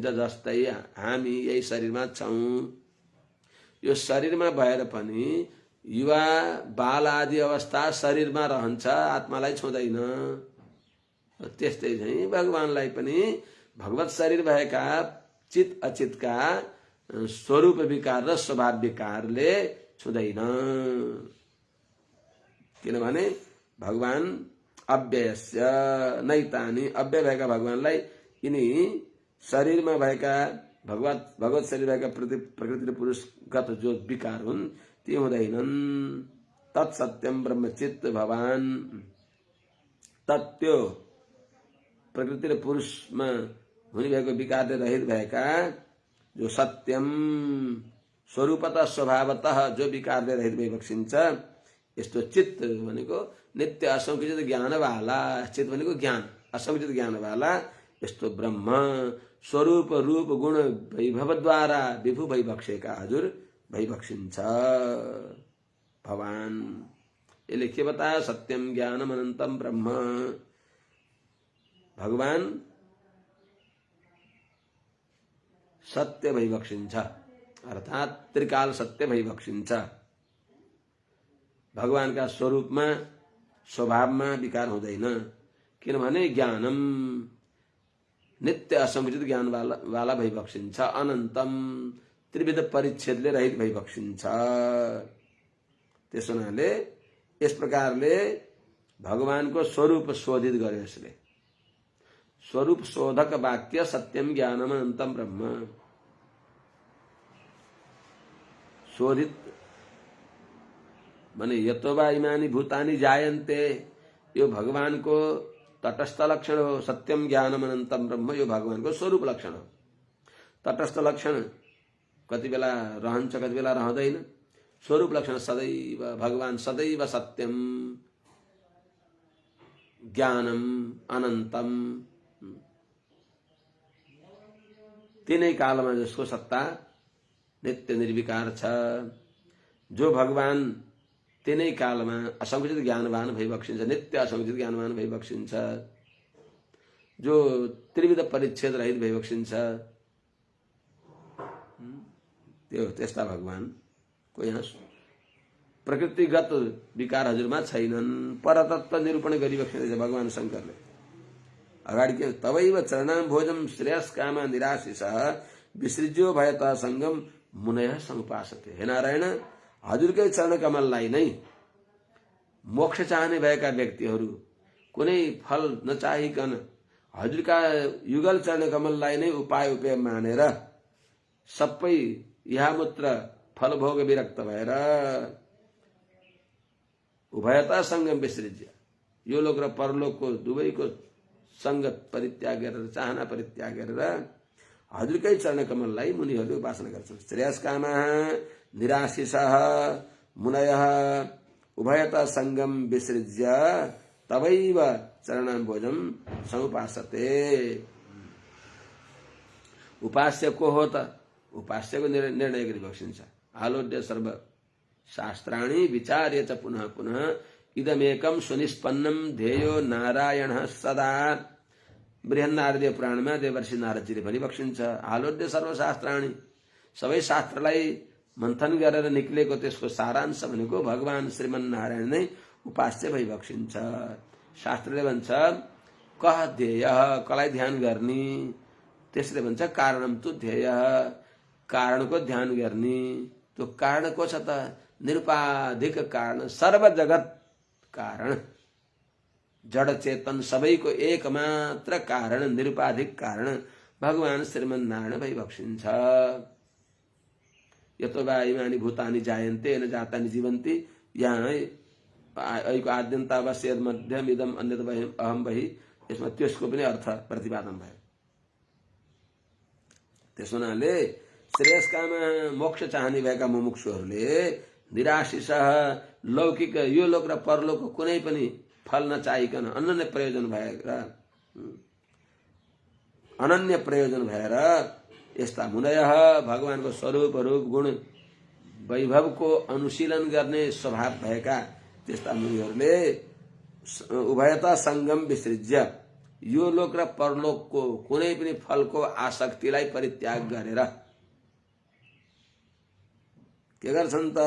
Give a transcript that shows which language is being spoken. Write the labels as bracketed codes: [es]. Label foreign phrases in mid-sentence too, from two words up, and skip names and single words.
[ne] जस्तै हामी यही शरीरमा छौँ, यो शरीरमा भएर पनि युवा बाल आदि अवस्था शरीरमा रहन्छ, आत्मालाई छुँदैन। त्यस्तै चाहिँ भगवानलाई पनि भगवत शरीर भएका चित अचितका स्वरूप विकार र स्वभाव विकारले छुँदैन। किनभने भगवान [sa] अव्ययस्य नैतानि, [ne] अव्यय भएका भगवानलाई यिनी शरीरमा भएका भगवत शरीर भएका प्रकृति र पुरुषगत जो विकार हुन् ती हुँदैनन्। [sa] तत्सत्यम ब्रह्मचित्त भवान, [ne] तत्त्यो प्रकृति र पुरुषमा हुने भएको विकारले रहित भएका जो सत्यम स्वरूपतः स्वभावतः जो विकारले रहित भइबक्सिन्छ, यस्तो चित्त भनेको नित्य असंकुचित ज्ञानवाला, चित्त भनेको ज्ञान, असंकुचित ज्ञानवाला यस्तो ब्रह्म स्वरूप रूप गुण वैभवद्वारा विभु भइबक्सेका हजुर भइबक्सिन्छ भगवान। यसले के बतायो? [sa] सत्यम ज्ञानम अनन्तम ब्रह्म। [ne] भगवान सत्य भइबक्सिन्छ, अर्थात् त्रिकाल सत्य भइबक्सिन्छ। भगवानका स्वरूपमा स्वभावमा विकार हुँदैन। किनभने ज्ञानम नित्य असंकुचित ज्ञान वाला भइबक्सिन्छ, अनन्तम त्रिविध परिच्छेदले रहित भइबक्सिन्छ। त्यसो हुनाले यस प्रकारले भगवानको स्वरूप शोधित गर्यो यसले। स्वरूप शोधक वाक्य [sa] सत्यम ज्ञानम अनन्तम ब्रह्म। [ne] शोधित माने [sa] यतोवा इमानी भूतानि जायन्ते, [ne] यो भगवानको तटस्थ लक्षण हो। [sa] सत्यम ज्ञानम अनन्तम ब्रह्म [ne] यो भगवानको स्वरूप लक्षण हो। तटस्थ लक्षण कति बेला रहन्छ, कति बेला रहँदैन। स्वरूप लक्षण सदैव भगवान सदैव [sa] सत्यम ज्ञानम अनन्तम, [ne] तीनै कालमा जसको सत्ता नित्य निर्विकार छ। जो भगवान तीनै कालमा असंकुचित ज्ञानवान भइबक्सिन्छ, नित्य असंकुचित ज्ञानवान भइबक्सिन्छ, जो त्रिविध परिच्छेद रहित भइबक्सिन्छ, त्यो त्यस्ता भगवानको यहाँ प्रकृतिगत विकार हजुरमा छैनन्। परतत्व निरूपण गरिबक्सिँदैछ भगवान शङ्करले। अगाडि के [sa] तवैव चरणाम भोजम श्रेयस कामा निराशिषः विसृज्यो भयतः सङ्गम मुनयः समुपासते। [ne] हे नारायण, हजुरकै चरण कमललाई नै मोक्ष चाहने भएका व्यक्तिहरू कुनै फल नचाहिकन हजुरका युगल चरण कमललाई नै उपाय मानेर सबै इहामुत्र फलभोग विरक्त भएर [sa] उभयता सङ्गम विसृज्य, [ne] यो लोक र परलोकको दुवैको सङ्गत परित्याग गरेर, चाहना परित्याग गरेर हजुरकै चरण कमललाई मुनिहरूले उपासना गर्छन्। [sa] श्रेयस कामा निराशिषः मुनयः उभयता सङ्गम विसृज्य तवैव चरणाम्भोजम समुपासते। [ne] उपास्य को हो त? उपास्यको निर्णय गरिबक्सिन्छ। [sa] आलोड्य सर्व शास्त्राणि विचार्य च पुनः पुनः इदमेकम सुनिष्पन्नम ध्येयो नारायणः सदा। [ne] बृहन्नारदीय पुराणमा देवर्षि नारदजीले भनिबक्सिन्छ, [sa] आलोड्य सर्वशास्त्राणि, [ne] सबै शास्त्रलाई मन्थन गरेर निक्लेको त्यसको सारांश भनेको भगवान श्रीमन्नारायण नै उपास्य भइबक्सिन्छ। शास्त्रले भन्छ [sa] कः ध्येय, [ne] कसलाई ध्यान गर्ने? त्यसले भन्छ [sa] कारणम तु ध्येय, [ne] कारणको ध्यान गर्ने। त्यो कारण को छ त? निरुपाधिक कारण, सर्व जगत कारण, जड चेतन सबैको एकमात्र कारण, निरुपाधिक कारण भगवान श्रीमन्नारायण भइबक्सिन्छ। [sa] यतो वा इमानि भूतानि जायन्ते न जातानि जीवन्ति, यहाँ ऐको आद्यन्ता वा सेद मध्यम इदम अन्यत अहम बहि, [ne] यसमा त्यसको पनि अर्थ प्रतिपादन भयो। त्यस हुनाले श्रेयस्कामा मोक्ष चाहने भएका मुमुक्षुहरूले निराशिष लौकिक यो लोक र परलोकको कुनै पनि फल नचाहिकन अनन्य प्रयोजन भएर यस्ता मुनय भगवानको स्वरूपहरू गुण वैभवको अनुशीलन गर्ने स्वभाव भएका त्यस्ता मुनिहरूले [sa] उभयता संगम विसृज्य [ne] यो लोक र परलोकको कुनै पनि फलको आसक्तिलाई परित्याग गरेर के गर्छन् त?